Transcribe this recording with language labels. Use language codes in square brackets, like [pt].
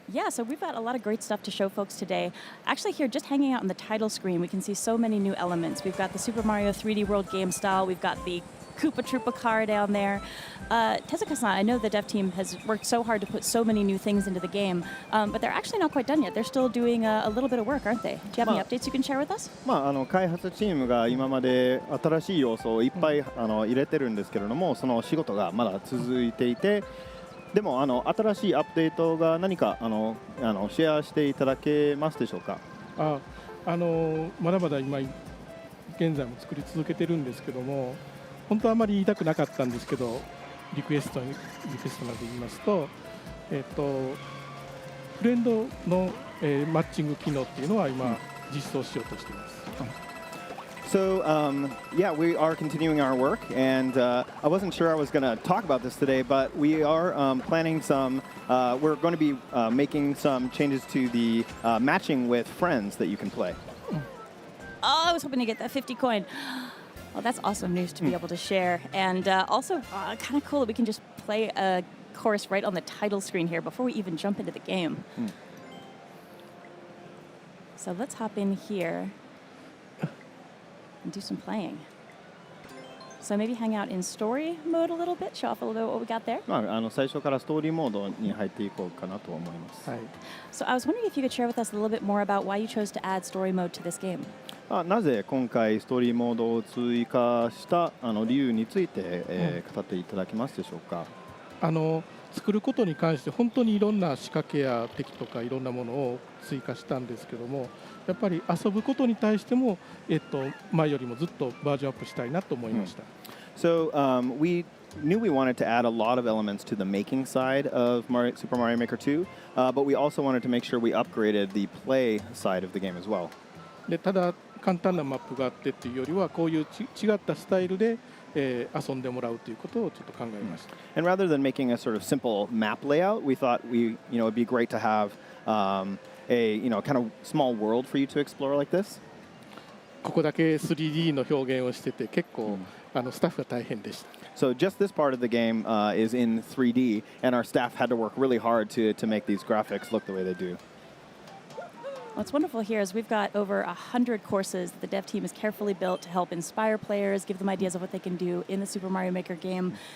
[en] Yeah, so we've got a lot of great stuff to show folks today. Actually here, just hanging out on the title screen, we can see so many new elements. We've got the Super Mario 3D World game style. We've got the Koopa Troopa car down there. Tezuka-san, I know the dev team has worked so hard to put so many new things into the game, but they're actually not quite done yet. They're still doing a little bit of work, aren't they? Do you have any updates you can share with us? [ja] 開発チームが今まで新しい要素をいっぱい入れてるんですけれども、その仕事がまだ続いていて、でも新しいアップデートが何かシェアしていただけますでしょうか。まだまだ今現在も作り続けてるんですけども、本当はあまり言いたくなかったんですけど、リクエストなどで言いますと、フレンドの、マッチング機能っていうのは今実装しようとしています。 [en] So, yeah, we are continuing our work, and I wasn't sure I was going to talk about this today, but we are planning some, we're going to be making some changes to the matching with friends that you can play. Oh, I was hoping to get that 50 coin. Well, that's awesome news to be able to share. And also kind of cool that we can just play a course right on the title screen here before we even jump into the game. So let's hop in here and do some playing. So maybe hang out in story mode a little bit, show off a little bit what we got there. [ja] 最初からストーリーモードに入っていこうかなと思います。 [en] So I was wondering if you could share with us a little bit more about why you chose to add story mode to this game. [ja] なぜ今回ストーリーモードを追加した理由について、語っていただけますでしょうか。作ることに関して本当にいろんな仕掛けや敵とかいろんなものを追加したんですけども、やっぱり遊ぶことに対しても、前よりもずっとバージョンアップしたいなと思いました。 [en] So we knew we wanted to add a lot of elements to the making side of Super Mario Maker 2, but we also wanted to make sure we upgraded the play side of the game as well. [ja] でただ簡単なマップがあってっていうよりはこういう違ったスタイルで、遊んでもらうということをちょっと考えました。 [en] And rather than making a sort of simple map layout, we thought it'd be great to have a kind of small world for you to explore like this. [ja] ここだけ 3D の表現をしてて結構、スタッフが大変でした。 [en] So just this part of the game is in 3D, and our staff had to work really hard to make these graphics look the way they do. What's wonderful here is we've got over 100 courses that the dev team has carefully built to help inspire players, give them ideas of what they can do in the Super Mario Maker game.